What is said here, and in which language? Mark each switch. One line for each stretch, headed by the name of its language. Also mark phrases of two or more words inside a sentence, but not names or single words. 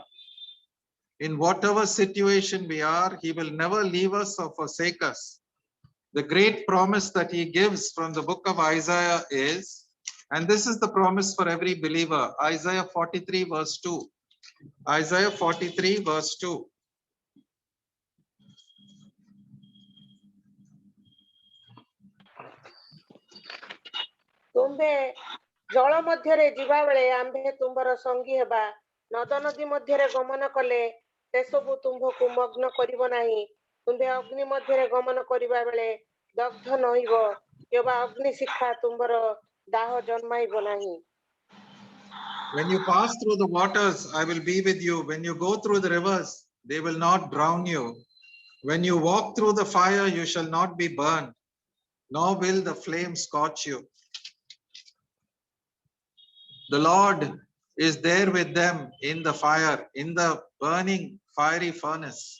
English: In whatever situation we are, he will never leave us or forsake us. The great promise that he gives from the book of Isaiah is, and this is the promise for every believer, Isaiah 43 verse 2. Isaiah 43 verse 2.
Odia: ତୁମ୍ଭେ ଜଳ ମଧ୍ୟରେ ଯିବା ବେଳେ ଆମ୍ଭେ ତୁମ୍ଭର ସଙ୍ଗୀ ହେବା। ନଦ ନଦୀ ମଧ୍ୟରେ ଗମନ କଲେ ସେସବୁ ତୁମ୍ଭକୁ ମଗ୍ନ କରିବ ନାହିଁ। ତୁମ୍ଭେ ଅଗ୍ନି ମଧ୍ୟରେ ଗମନ କରିବା ବେଳେ ଦଗ୍ଧ ନହିବ। କେବଳ ଅଗ୍ନି ଶିକ୍ଷା ତୁମ୍ଭର ଦାହ ଜନ୍ମାଇବ ନାହିଁ।
English: When you pass through the waters, I will be with you. When you go through the rivers, they will not drown you. When you walk through the fire, you shall not be burned, nor will the flame scorch you. The Lord is there with them in the fire, in the burning fiery furnace.